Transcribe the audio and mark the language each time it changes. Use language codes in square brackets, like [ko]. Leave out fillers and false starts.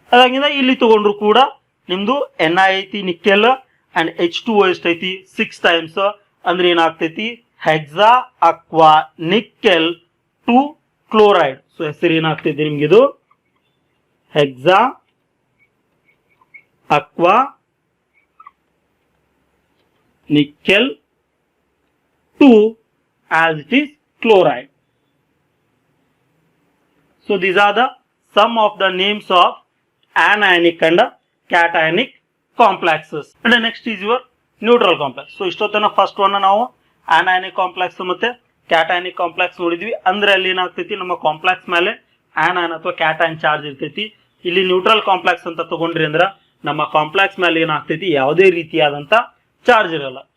[kn] ಅದಾಗಿಂದ ಇಲ್ಲಿ ತಗೊಂಡ್ರು ಕೂಡ ನಿಮ್ದು NI ಐತಿ ನಿಕ್ಕೆಲ್ ಅಂಡ್ H2O ಎಷ್ಟೈತಿ 6 ಟೈಮ್ಸ್ ಅಂದ್ರೆ ಏನಾಗ್ತೈತಿ Hexa aqua nickel 2 chloride. So ಹೆಸರು ಏನಾಗ್ತೈತಿ ನಿಮ್ಗೆ ಇದು Hexa aqua nickel 2 [en] as it is [kn] chloride. [en] So these are the some of the names of anionic and cationic complexes. And the next is your neutral complex. [kn] So ಇಷ್ಟೊತ್ತನ first one ನಾವು anionic complex ಮತ್ತೆ cationic complex ನೋಡಿದ್ವಿ. ಅಂದ್ರೆ ಅಲ್ಲಿ ಏನಾಗ್ತೈತಿ ನಮ್ಮ complex ಮೇಲೆ ಆನೈನ್ ಅಥವಾ cation charge ಇರ್ತೈತಿ. ಇಲ್ಲಿ ನ್ಯೂಟ್ರಲ್ ಕಾಂಪ್ಲೆಕ್ಸ್ ಅಂತ ತಗೊಂಡ್ರಿ ಅಂದ್ರ ನಮ್ಮ ಕಾಂಪ್ಲೆಕ್ಸ್ ಮೇಲೆ ಏನಾಗ್ತೈತಿ ಯಾವುದೇ ರೀತಿಯಾದಂತ ಚಾರ್ಜ್ ಇರಲ್ಲ.